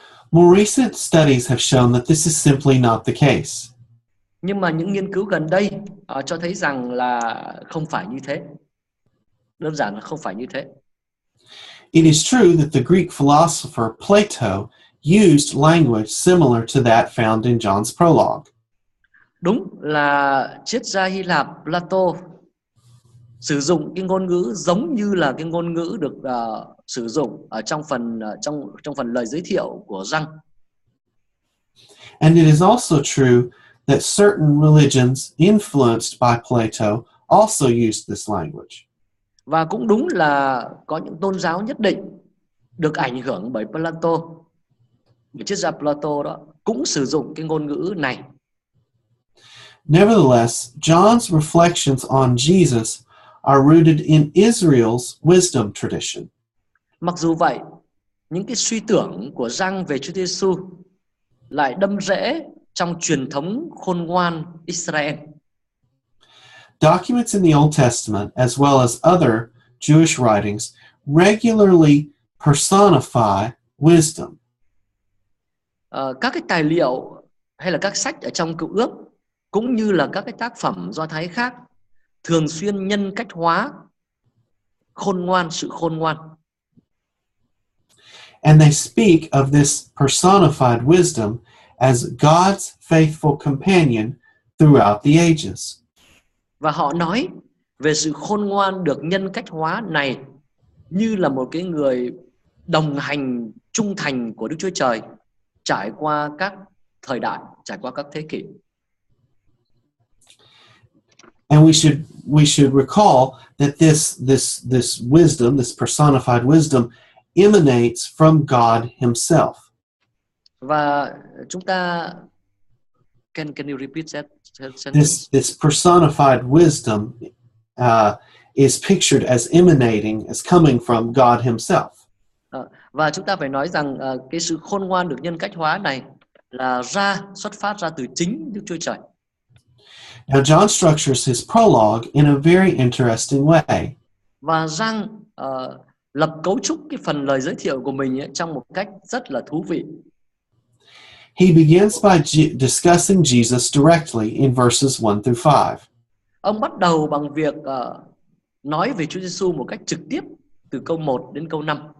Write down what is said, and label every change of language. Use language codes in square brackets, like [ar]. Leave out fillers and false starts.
[en] More recent studies have shown that this is simply not the case. [vi] Nhưng mà những nghiên cứu gần đây cho thấy rằng là không phải như thế. Đơn giản là không phải như thế. [en] It is true that the Greek philosopher Plato used language similar to that found in John's prologue. [vi] Đúng là triết gia Hy Lạp Plato sử dụng cái ngôn ngữ giống như là cái ngôn ngữ được sử dụng ở trong phần lời giới thiệu của Giăng. [en] And it is also true that certain religions influenced by Plato also used this language. [vi] Và cũng đúng là có những tôn giáo nhất định được ảnh hưởng bởi Plato, bởi triết gia Plato đó, cũng sử dụng cái ngôn ngữ này. [en] Nevertheless, John's reflections on Jesus are rooted in Israel's wisdom tradition. [vi] Mặc dù vậy, những cái suy tưởng của Giăng về Chúa Giêsu lại đâm rễ trong truyền thống khôn ngoan Israel. [en] Documents in the Old Testament, as well as other Jewish writings, regularly personify wisdom. [vi] Các cái tài liệu hay là các sách ở trong Cựu Ước cũng như là các cái tác phẩm Do Thái khác thường xuyên nhân cách hóa sự khôn ngoan. [en] And they speak of this personified wisdom as God's faithful companion throughout the ages. [vi] Và họ nói về sự khôn ngoan được nhân cách hóa này như là một cái người đồng hành trung thành của Đức Chúa Trời trải qua các thời đại, trải qua các thế kỷ. [en] And we should recall that this wisdom, this personified wisdom, emanates from God Himself. [vi] Và chúng ta [en] can you repeat that sentence? This personified wisdom is pictured as emanating, as coming from God Himself. [vi] Và chúng ta phải nói rằng cái sự khôn ngoan được nhân cách hóa này là xuất phát ra từ chính Đức Chúa Trời. [en] Now John structures his prologue in a very interesting way. [vi] Và Giăng lập cấu trúc cái phần lời giới thiệu của mình trong một cách rất là thú vị. [en] He begins by discussing Jesus directly in verses 1 through 5. [vi] Ông bắt đầu bằng việc nói về Chúa Giêsu một cách trực tiếp từ câu 1 đến câu 5.